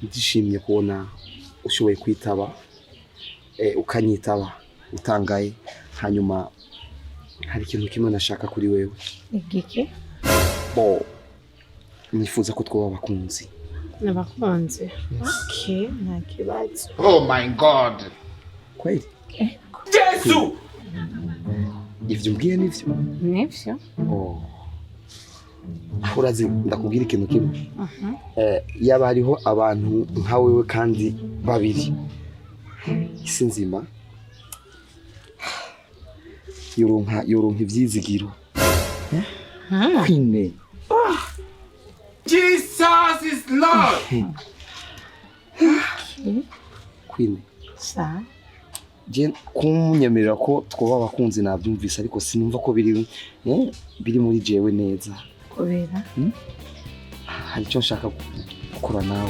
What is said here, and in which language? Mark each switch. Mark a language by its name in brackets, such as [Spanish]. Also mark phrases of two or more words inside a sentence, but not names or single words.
[Rundi] Ndishimye kubona ushoboye kwitaba ukanyitaba utangaye hanyuma hari ikintu kimwe nashaka kuri wewe. Igiki? Bo nifuza ko twoba abakunzi. Nabakunzi. Okay, nakibazo. [English] Oh my God. [Rundi] Kweli? Yesu! Ivyo mbwiye nivyo? Nivyo? Oh. Urazi ndakubwira ikintu kimwe. Yaba hariho abantu nka wewe kandi babiri. Isi nzima yoronka ivyizigiro. Queen. [English] Jesus is Lord. [Rundi] Queen. Sa. Je kunyemerera ko twoba abakunzi navyumvise ariko sinumva ko biri muri jewe neza. Kubera? Hari icyo nshaka gukora nawe.